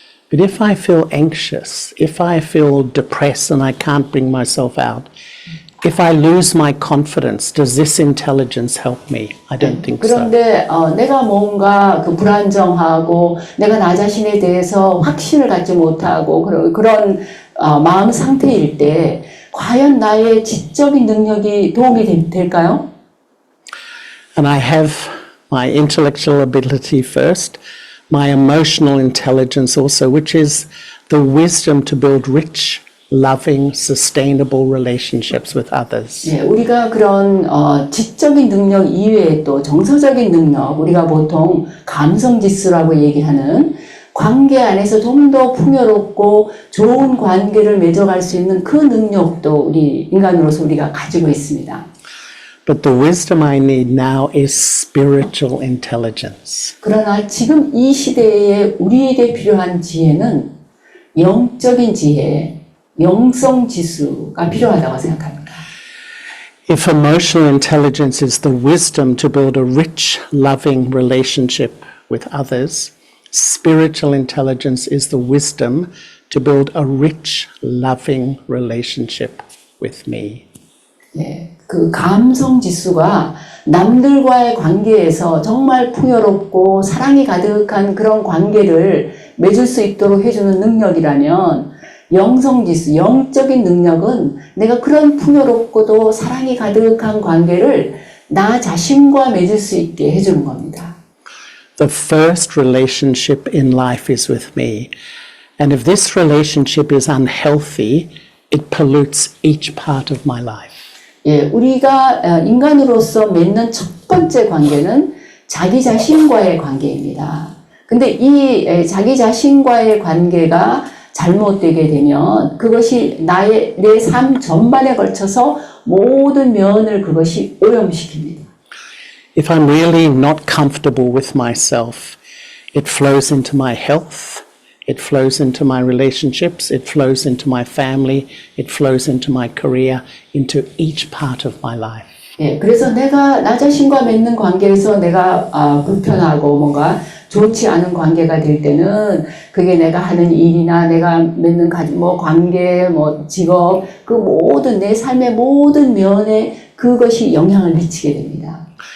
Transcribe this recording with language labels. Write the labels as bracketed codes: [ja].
[en] But if I feel anxious, if I feel depressed and I can't bring myself out, if I lose my confidence, does this intelligence help me? I don't think so. [ko] 그런데 내가 뭔가 그 불안정하고 내가 나 자신에 대해서 확신을 갖지 못하고 그런 마음 상태일 때 과연 나의 지적인 능력이 도움이 될까요? [en] And I have my intellectual ability first, my emotional intelligence also, which is the wisdom to build rich, loving, sustainable relationships with others. [ko] 예, 우리가 그런 지적인 능력 이외에 또 정서적인 능력, 우리가 보통 감성 지수라고 얘기하는 관계 안에서 좀 더 풍요롭고 좋은 관계를 맺어갈 수 있는 그 능력도 우리 인간으로서 우리가 가지고 있습니다. [en] But the wisdom I need now is spiritual intelligence. [ko] 그러나 지금 이 시대에 우리에게 필요한 지혜는 영적인 지혜, 영성 지수가 필요하다고 생각합니다. [en] If emotional intelligence is the wisdom to build a rich, loving relationship with others, spiritual intelligence is the wisdom to build a rich, loving relationship with me. [ko] 예, 그 감성 지수가 남들과의 관계에서 정말 풍요롭고 사랑이 가득한 그런 관계를 맺을 수 있도록 해주는 능력이라면 영성 지수, 영적인 능력은 내가 그런 풍요롭고도 사랑이 가득한 관계를 나 자신과 맺을 수 있게 해주는 겁니다. [en] The first relationship in life is with me. And if this relationship is unhealthy, it pollutes each part of my life. [ko] 예, 우리가 인간으로서 맺는 첫 번째 관계는 자기 자신과의 관계입니다. 근데 이 자기 자신과의 관계가 잘못되게 되면 그것이 내 삶 전반에 걸쳐서 모든 면을 그것이 오염시킵니다. [en] If I'm really not comfortable with myself, it flows into my health, it flows into my relationships, it flows into my family, it flows into my career, into each part of my life. [ko] 예, 그래서 내가 나 자신과 맺는 관계에서 내가 불편하고 뭔가 좋지 않은 관계가 될 때는 그게 내가 하는 일이나 내가 맺는 관계, 직업, 그 모든 내 삶의 모든 면에 그것이 영향을 미치게 됩니다.